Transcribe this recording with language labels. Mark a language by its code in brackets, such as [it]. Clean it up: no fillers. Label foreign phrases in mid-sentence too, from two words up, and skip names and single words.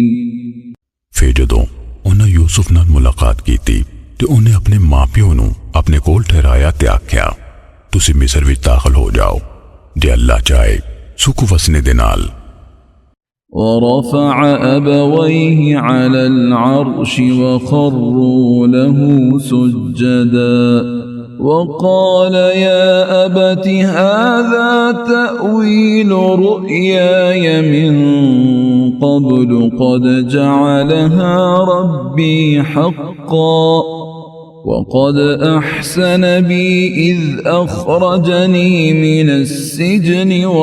[pa] ਫਿਰ ਜਦੋਂ ਉਨ੍ਹੇਂ ਯੂਸੁਫ਼ ਨਾਲ ਮੁਲਾਕਾਤ ਕੀ ਥੀ ਤੇ ਉਨ੍ਹੇਂ ਅਪਣੇ ਮਾਂ ਪਿਓ ਨੂੰ ਅਪਣੇ ਕੋਲ ਠਹਿਰਾਇਆ ਤੇ ਆਖਿਆ, ਤੁਸੀਂ ਮਿਸਰ ਵਿਚ ਦਾਖ਼ਲ ਹੋ ਜਾਓ, ਜੇ ਅੱਲਾਹ ਚਾਹੇ ਸੁਖ ਵੱਸਣੇ ਦੇ ਨਾਲ। [ar] ورفع أبويه على العرش وخروا له سجدا وقال يا أبت هذا تأويل رؤياي من قبل قد جعلها ربي حقا وقد أحسن بي إذ أخرجني من السجن